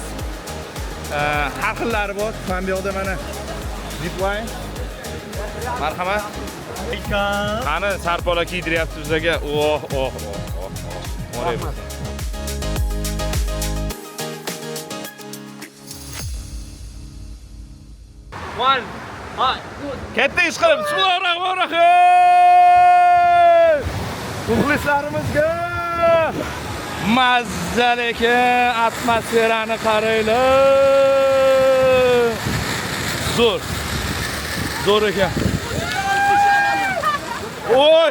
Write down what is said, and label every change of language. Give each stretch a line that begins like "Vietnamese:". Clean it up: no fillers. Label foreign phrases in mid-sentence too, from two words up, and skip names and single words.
Uzbek: Har xillari bor. Mana bu yoqda mana zipline. Marhamat. Qani sarpola kiydiryapti bizga. Oh. Rahmat. One, hot, good. Katta ish qilib, bismillahirrohmanirrohim. Muxlislarimizga mazzali ekan, atmosferani qaranglar. Zo'r ekan. Oy!